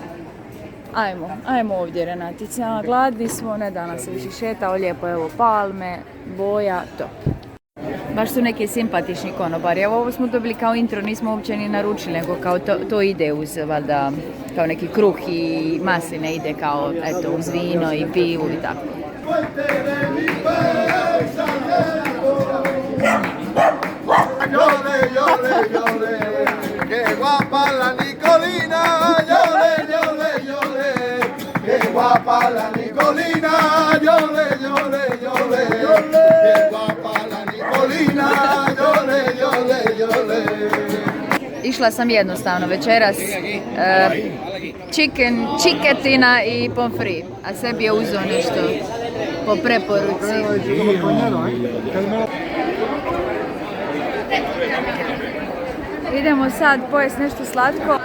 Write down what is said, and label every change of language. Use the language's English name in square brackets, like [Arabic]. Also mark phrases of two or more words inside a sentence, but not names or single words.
[Croatian] Ajmo ovdje, Renatica, gladni smo, ne danas se više šetao, lijepo, evo palme, boja, top. Baš su neki simpatični konobari, evo ovo smo dobili kao intro, nismo uopće ni naručili, nego kao to ide uz, valjda, kao neki kruh i masline ide kao, eto, uz vino i pivu i tako. [Spanish] Que guapa la Nicolina, llore, llore, llore. Que guapa la Nicolina, llore, llore, llore. Que guapa la Nicolina, llore, llore, llore. [Croatian] Išla sam jednostavno večeras, čiketina i pomfri, a sebi je uzeo nešto po preporuci. Idemo sad pojesti nešto slatko.